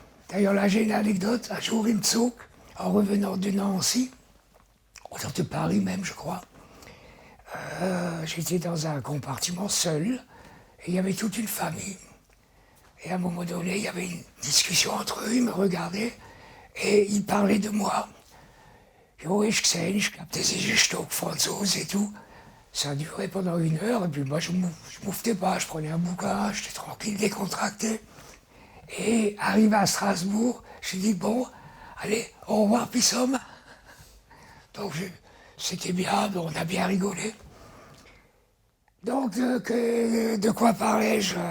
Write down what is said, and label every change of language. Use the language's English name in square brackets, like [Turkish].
[French] D'ailleurs, là, j'ai une anecdote. Un jour, [German] im Zug, [French] en revenant de Nancy, ou de Paris même, je crois, j'étais dans un compartiment seul, et il y avait toute une famille. Et à un moment donné, il y avait une discussion entre eux, ils me regardaient, et ils parlaient de moi. [German] Jo, ich gesehen, ich glaube, das ist ein Stück Franzose [French] et tout. Ça a duré pendant 1 heure, et puis moi, je mouftais pas, je prenais un bouquin, j'étais tranquille, décontracté. Et arrivé à Strasbourg, j'ai dit, bon, allez, au revoir, Pissom. Donc, c'était bien, on a bien rigolé. Donc, de quoi parlais-je?